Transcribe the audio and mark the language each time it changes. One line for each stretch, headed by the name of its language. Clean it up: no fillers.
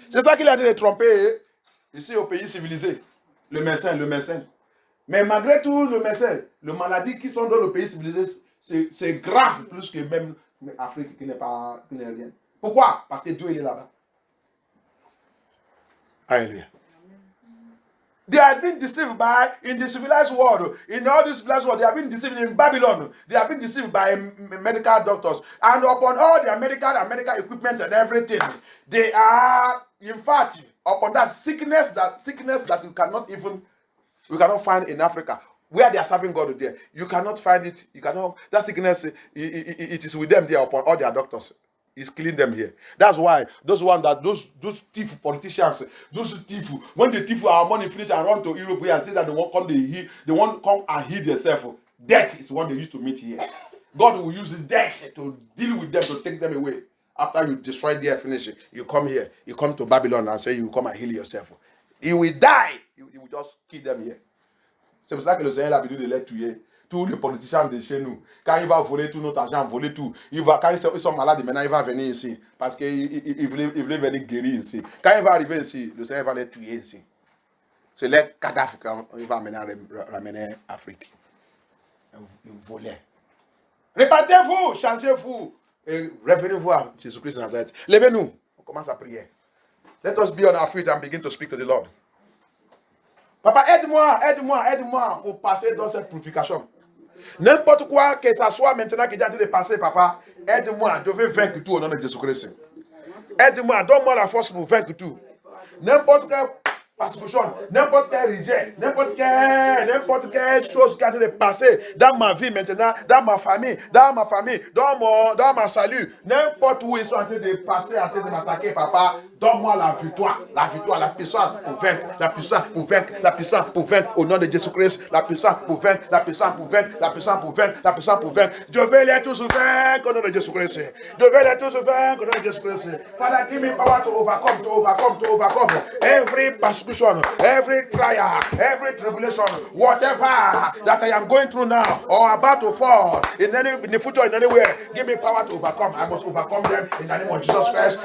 French: C'est ça qu'il a dit de tromper ici au pays civilisé. Le médecin. Mais malgré tout, le médecin, les maladies qui sont dans le pays civilisé, c'est grave plus que même l'Afrique qui n'est rien. Pourquoi? Parce que Dieu il est là-bas. Hallelujah.
English: They have been deceived in the civilized world. In all this civilized world, they have been deceived in Babylon. They have been deceived by medical doctors. And upon all their medical equipment and everything, they are, in fact, upon that sickness that we cannot find in Africa, where they are serving God there. You cannot find it. That sickness, it is with them there upon all their doctors. He's killing them here. That's why those thief politicians, those thief, when they thief our money finish and run to Europe and say that they won't come and heal themselves. Death is what they used to meet here. God will use death to deal with them, to take them away. After you destroy their finish, you come here, you come to Babylon and say you come and heal yourself. You will die. You will just kill them here.
French: C'est pour ça que le Seigneur a besoin de les tuer. Tous les politiciens de chez nous, quand il va voler tout notre argent, voler tout, quand ils sont malades, maintenant il va venir ici, parce qu'il voulait venir guérir ici. Quand il va arriver ici, le Seigneur va les tuer ici. C'est les cadavres qu'il va ramener en Afrique. Ils volaient. Répandez-vous, changez-vous, et revenez-vous à Jésus-Christ de Nazareth. Levez-nous, on commence à prier.
English: Let us be on our feet and begin to speak to the Lord.
French: Papa, aide-moi pour passer dans cette purification. N'importe quoi que ça soit maintenant qui est en train de passer, papa, aide-moi, je veux vaincre tout au nom de Jésus-Christ. Aide-moi, donne-moi la force pour vaincre tout. N'importe quelle persécution, n'importe quel rejet, n'importe quelle chose qui est en train de passer dans ma vie maintenant, dans ma famille, dans ma salut, n'importe où ils sont en train de passer, en train de m'attaquer, papa. Donne-moi la victoire, la puissance pour vaincre, la puissance pour vaincre au nom de Jésus-Christ, la puissance pour vaincre, la puissance pour vaincre, la puissance pour vaincre, la puissance pour vaincre. Je vais les tous vaincre au nom de Jésus-Christ. Je vais les tous vaincre au nom de Jésus-Christ.
English: Father, give me power to overcome every persecution, every trial, every tribulation, whatever that I am going through now or about to fall in the future in anywhere. Give me power to overcome. I must overcome them in the name of Jesus Christ.